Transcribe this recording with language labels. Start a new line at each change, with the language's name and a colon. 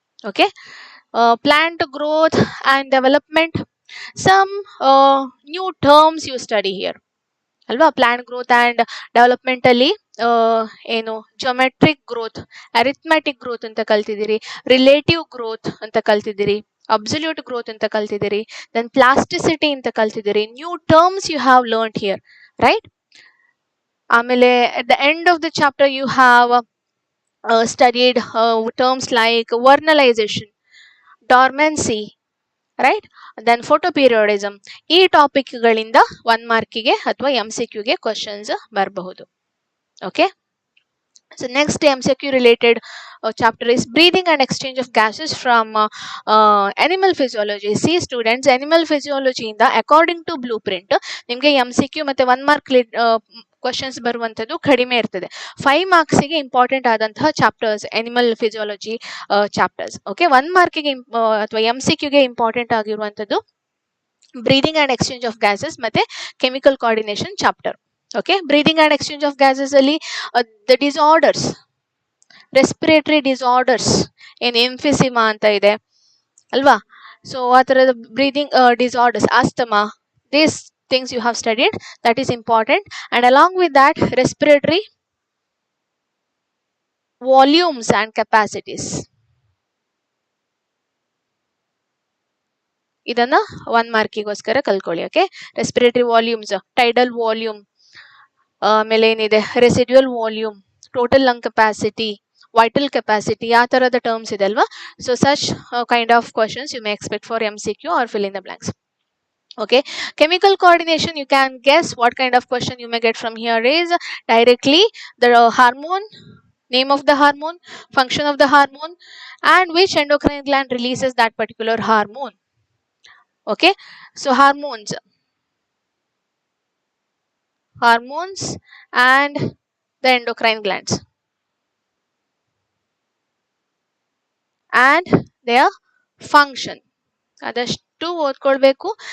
English: Okay, plant growth and development, some new terms you study here ಅಲ್ವಾ?
Kannada: Plant growth and development ಅಲ್ಲಿ ಏನು geometric growth, arithmetic growth ಅಂತ ಕಲ್ತಿದ್ದೀರಿ, relative growth ಅಂತ ಕಲ್ತಿದ್ದೀರಿ, absolute growth ಅಂತ ಕಲ್ತಿದ್ದೀರಿ, then plasticity ಅಂತ ಕಲ್ತಿದ್ದೀರಿ.
English: New terms you have learned here, right?
Kannada: ಆಮೇಲೆ
English: at the end of the chapter you have studied terms like vernalization, dormancy, right? Then photoperiodism.
Kannada: ಈ ಟಾಪಿಕ್ಗಳಿಂದ 1 ಮಾರ್ಕಿಗೆ ಅಥವಾ MCQಗೆ questions ಬರಬಹುದು.
English: Okay, so next MCQ related chapter is breathing and exchange of gases from animal physiology. See students,
Kannada: animal physiology ಇಂದ
English: according to blueprint
Kannada: ನಿಮಗೆ MCQ ಮತ್ತೆ 1 mark questions ಬರುವಂತದ್ದು ಕಡಿಮೆ ಇರ್ತದೆ. 5 ಮಾರ್ಕ್ಸಿಗೆ important ಆದಂತಹ chapters animal physiology chapters. Okay, 1 ಮಾರ್ಕಿಗೆ ಅಥವಾ MCQಗೆ important ಆಗಿರುವಂತದ್ದು breathing and exchange of gases ಮತ್ತೆ chemical coordination chapter. Okay, breathing and exchange of gases ಅಲ್ಲಿ ದ ಡಿಸಾರ್ಡರ್ಸ್, ರೆಸ್ಪಿರೇಟರಿ ಡಿಸಾರ್ಡರ್ಸ್, ಏನ್ ಎಂಫಿಸಿಮಾ ಅಂತ ಇದೆ ಅಲ್ವಾ? ಸೊ ಆ ತರದ
English: Breathing disorders, asthma, this things you have studied, that is important. And along with that, respiratory volumes and capacities,
Kannada: ಇದನ್ನ 1 ಮಾರ್ಕಿಗೋಸ್ಕರ ಕಲ್ಕೊಳ್ಳಿ. Okay, respiratory volumes, tidal volume, ಆಮೇಲೆ ಏನಿದೆ residual volume, total lung capacity, vital capacity, ಆ ತರದ terms ಇದೆ ಅಲ್ವಾ?
English: So such kind of questions you may expect for MCQ or fill in the blanks. Okay, chemical coordination, you can guess what kind of question you may get from here is directly the hormone, name of the hormone, function of the hormone, and which endocrine gland releases that particular hormone. Okay, so hormones and the endocrine glands and their function,
Kannada: ಅದಷ್ಟು ಓದ್ಕೊಳ್ಬೇಕು.